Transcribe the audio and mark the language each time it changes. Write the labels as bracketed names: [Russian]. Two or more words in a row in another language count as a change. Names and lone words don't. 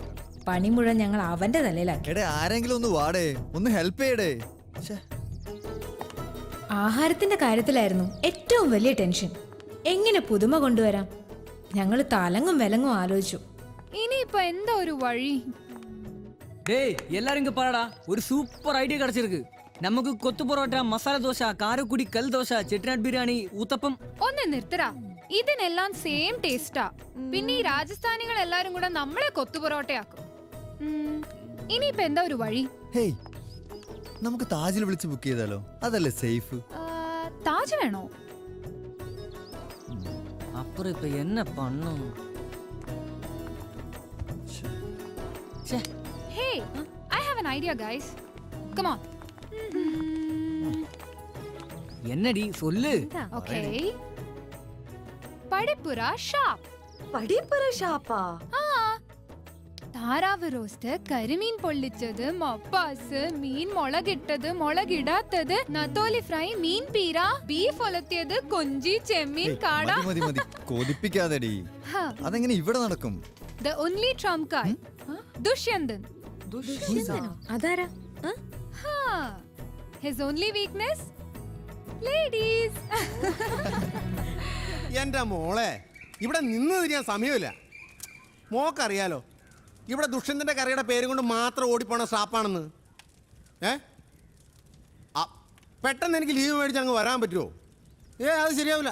[Malayalam] പണി മുഴുവൻ ഞങ്ങൾ അവന്റെ തലയിലാക്കി. എടേ ആരെങ്കിലും ഒന്ന് വാടേ, ഒന്ന് ഹെൽപ്പ് ചെയ്യടേ. ശ്ശേ. ആഹാരത്തിന്റെ കാര്യത്തിലായിരുന്നു ഏറ്റവും വലിയ ടെൻഷൻ. എങ്ങനെ പുതുമ കൊണ്ടുവരാം? ഞങ്ങൾ തലങ്ങും വിലങ്ങും ആലോചിച്ചു. ഇനിയിപ്പോ എന്താ ഒരു വഴി? [Tamil] டேய் எல்லாரும் இங்க பாருடா ஒரு சூப்பர் ஐடியா கிடைச்சிருக்கு [Malayalam] നമുക്ക് കൊത്തു പൊറോട്ട മസാല ദോശ കാരക്കുടി കൽ ദോശ ചെട്ടിനാട് ബിരിയാണി ഊത്തപ്പം ഒന്ന് നിർത്തടാ, ഇതിനെല്ലാം [English] same tasta. [Malayalam] പിന്നെ ഈ രാജസ്ഥാനികൾ എല്ലാരും കൂടെ നമ്മളെ കൊത്തു പൊറോട്ടയാക്കും. ഇനിയിപ്പോ എന്താ ഒരു വഴി? ഹേയ് നമുക്ക് താജിൽ വിളിച്ച് ബുക്ക് ചെയ്താലോ? അതല്ലേ സേഫ്. താജ് വേണോ? [Tamil] அப்புறம் இப்ப என்ன பண்ணும் [English] Hey, I have an idea, guys. Come on. [Tamil] என்னடி சொல்லு [English] Okay. പടിപ്പുര ഷാപ്പ്. [Malayalam] പടിപ്പുര ഷാപ്പാ? താറാവ് റോസ്റ്റ്, കരിമീൻ പൊള്ളിച്ചത്, മപ്പാസ്, മീൻ മുളകിട്ടത്, മുളകിടാത്തത്, നത്തോലി ഫ്രൈ, മീൻ പീര, ബീഫ് ഒലത്തിയത്, കൊഞ്ചി, ചെമ്മീൻ, കാട. മതി മതി കൊതിപ്പിക്കാതെടി. അതെങ്ങനെ ഇവിടെ നടക്കും? [English] The only trump card. [Malayalam] ദുഷ്യന്തൻ. അതാരാ? [English] His only weakness? Ladies. [Malayalam] എൻ്റെ മോളെ ഇവിടെ നിന്ന് തിരിയാൻ സമയമില്ല. മോക്കറിയാലോ ഇവിടെ ദുഷ്യന്തൻ്റെ കറിയുടെ പേരും കൊണ്ട് മാത്രം ഓടിപ്പോണ ഷാപ്പാണെന്ന്. പെട്ടെന്ന് എനിക്ക് ലീവ് മേടിച്ച് അങ്ങ് വരാൻ പറ്റുമോ? അത് ശരിയാവില്ല.